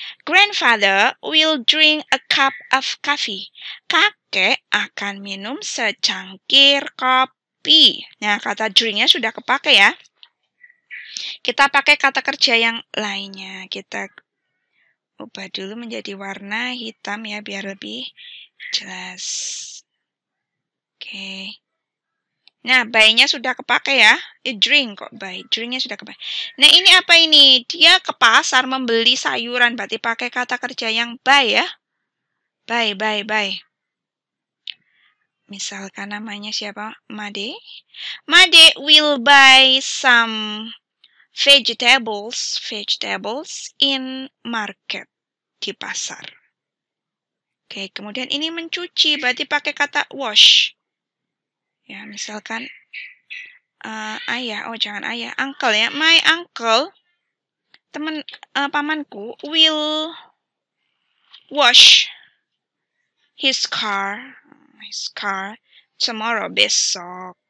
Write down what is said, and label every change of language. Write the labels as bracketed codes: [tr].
[en] Grandfather will drink a cup of coffee. [id] Kakek akan minum secangkir kopi. Nah, kata drinknya sudah kepake ya. Kita pakai kata kerja yang lainnya. Kita ubah dulu menjadi warna hitam ya, biar lebih jelas. Oke. Nah, buy-nya sudah kepake ya. Drink kok buy. Drinknya sudah kepake. Nah, ini apa ini? Dia ke pasar membeli sayuran. Berarti pakai kata kerja yang buy ya. Buy. Misalkan namanya siapa? Made. [en] Made will buy some vegetables in market, [id] di pasar. Oke, kemudian ini mencuci, berarti pakai kata wash. Ya, misalkan ayah, jangan ayah, uncle ya. [en] My uncle, [id] pamanku [en] will wash his car tomorrow, [id] besok.